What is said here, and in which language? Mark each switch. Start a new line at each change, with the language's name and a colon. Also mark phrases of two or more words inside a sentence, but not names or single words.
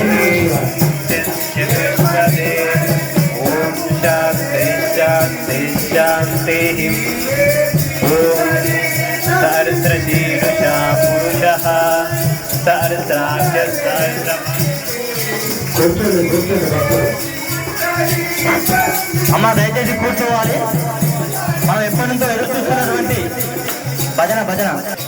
Sanskrit: चिन्त्यपदे ॐ शान्ति शान्ति शान्तिः ॐ सहस्रशीर्षा पुरुषः
Telugu: అమ్మ దయచేసి కూర్చోవాలి. మనం ఎప్పటి నుంచో ఎదురు చూస్తున్నటువంటి భజన